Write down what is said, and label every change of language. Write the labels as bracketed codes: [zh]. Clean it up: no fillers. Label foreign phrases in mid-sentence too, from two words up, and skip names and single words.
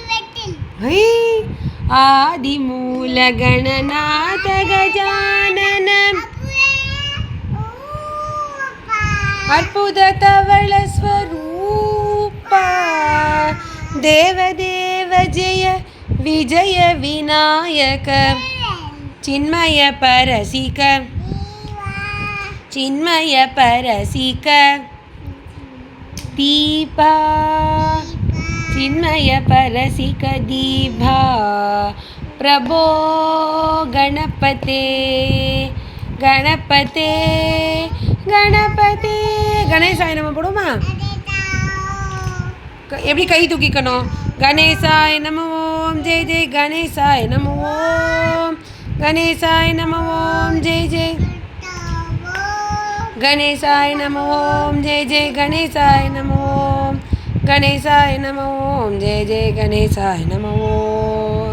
[sa] आदिमूल गणनाथ गजानन अद्भुत धवल स्वरूपा देवदेव जय विजय विनायक चिन्मय परसिक चिन्मय परसिक दीपा चिन्मय परसिक दीभा प्रभो गणपते गणपते गणपते. गणेशाय नमः [ta] போடுமா? எப்படி கை தூக்கிக்கணும்? [sa] गणेशाय नम ॐ जय जय गणेशाय नम ॐ गणेशाय नम ॐ जय जय गणेशाय नम ॐ जय जय गणेशाय नम ॐ गणेशाय नम ॐ जय जय गणेशाय नम ॐ.